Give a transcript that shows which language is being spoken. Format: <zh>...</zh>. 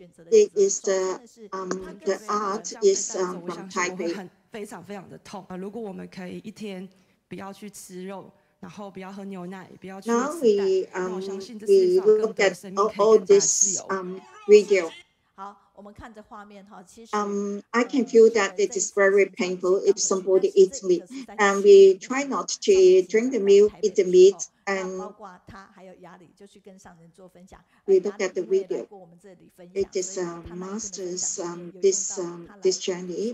<en>It is the art is from Taipei.</en> <zh>非常非常的痛。如果我们可以一天不要去吃肉，然后不要喝牛奶，不要去吃蛋，那我相信这世界上更多的生命可以更加自由。</zh> <en>video.</en> <zh>好，我们看着画面哈，其实</zh> <en>I can feel that it is very painful if somebody eats meat, and we try not to drink the milk, eat the meat, and</en> <zh>包括他还有雅里就去跟上人做分享。</zh> <en>we look at the video. It is Master's this journey.</en>